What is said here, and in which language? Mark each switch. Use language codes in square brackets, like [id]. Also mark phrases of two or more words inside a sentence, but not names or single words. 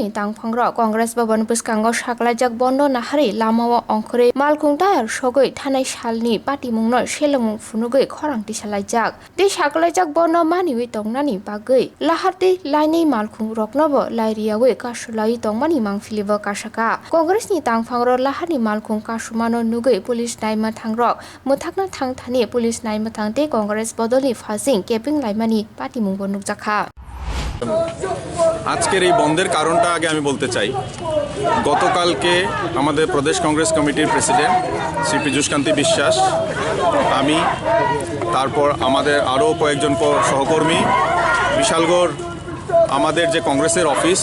[trp] tangphang ro Congress Bhavan bwskhango saklaijak bondo nahari lamao ongkhore malkhungta ar sogoi thanai salni pati mungno selangmung phonogoi khorangti salaijak te saklaijak bono mani tongnani bagoi laharti lainai malkhung roknobo lairiyawe kasulai tongmani mangfilibo kasaka Congress ni tangphang ro laharni malkhung kasumano nugoi police naima thangrok muthakna thangthani police naima thangte Congress bodoli fasing keping laimani pati mungbo nukjakha [bn] আজকের এই বন্ধের কারণটা আগে আমি বলতে চাই গতকালকে আমাদের প্রদেশ কংগ্রেস কমিটির প্রেসিডেন্ট শ্রী বwskhango বিশ্বাস আমি তারপর আমাদের আরও কয়েকজন সহকর্মী বিশালগড় আমাদের যে কংগ্রেসের অফিস